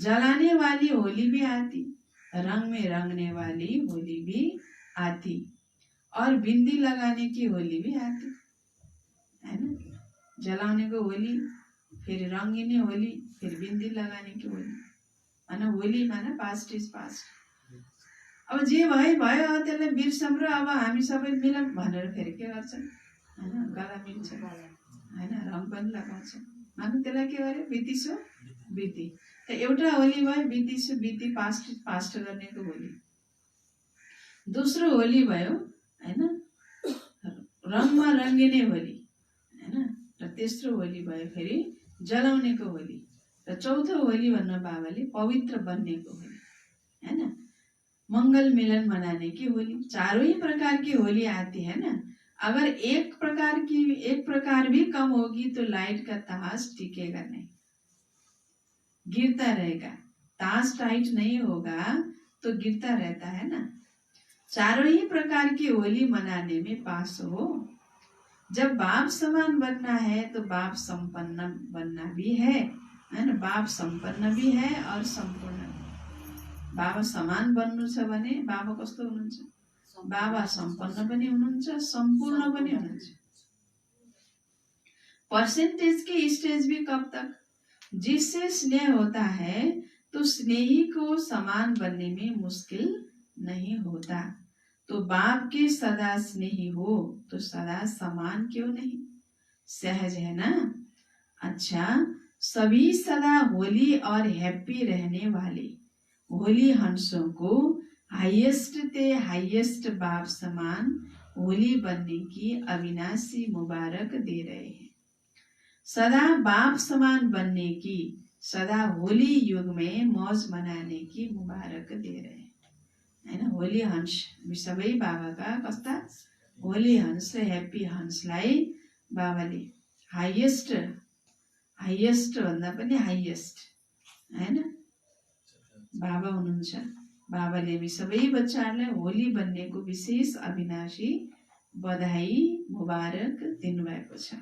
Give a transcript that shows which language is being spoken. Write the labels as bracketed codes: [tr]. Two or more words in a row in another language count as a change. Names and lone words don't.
[hi] जलाने वाली होली भी आती रंग में रंगने वाली होली भी आती और बिंदी लगाने की होली भी आती है ना। जलाने को होली फिर रंगिने होली फिर बिंदी लगाने की होली माना होली माना [en] past is past. [ne] अब जे भयो त्यसलाई बिर्सम र अब हामी सबै मिलौँ भनेर फेरि के गर्छन् हैन गला मिल्छ हैन रङ पनि लगाउँछ मानु त्यसलाई के गर्यो बितिसो बिति त एउटा होली भयो बितिसो बिति [en] past past [ne] गर्नेको होली। दोस्रो होली भयो हैन रङमा रङ्गिने होली हैन र तेस्रो होली भयो फेरि जलाउनेको होली र चौथो होली भन्न बाबाले पवित्र बन्नेको होली हैन [hi] मंगल मिलन मनाने की होली। चारों ही प्रकार की होली आती है ना। अगर एक प्रकार भी कम होगी तो लाइट का ताश टिकेगा नहीं गिरता रहेगा। ताश टाइट नहीं होगा तो गिरता रहता है ना। चारों ही प्रकार की होली मनाने में पास हो। जब बाप समान बनना है तो बाप संपन्न बनना भी है ना। बाप संपन्न भी है और संपूर्ण। [ne] बाबा समान बन्नु छ भने बाबा कस्तो हुनुहुन्छ बाबा सम्पन्न पनि हुनुहुन्छ संपूर्ण पनि हुनुहुन्छ। [hi] परसेंटेज के स्टेज भी कब तक जिससे स्नेह होता है तो स्नेही को समान बनने में मुश्किल नहीं होता। तो बाप के सदा स्नेही हो तो सदा समान क्यों नहीं सहज है ना। अच्छा सभी सदा होली और हैप्पी रहने वाले होली हंसों को हाईएस्ट ते हाईएस्ट बाप समान होली बनने की अविनाशी मुबारक दे रहे हैं। सदा बाप समान बनने की, सदा होली युग में मौज मनाने की मुबारक दे रहे हैं, [ne] हैन। होली हंस सबै बाबाका कस्ता होली हंस र ह्याप्पी हंसलाई बाबाले [en] highest highest [ne] भन्दा पनि हाईएस्ट, हैन, बाबा हुनुहुन्छ। बाबाले हामी सबै बच्चाहरूलाई होली बन्नेको विशेष अविनाशी बधाई मुबारक दिनुभएको छ।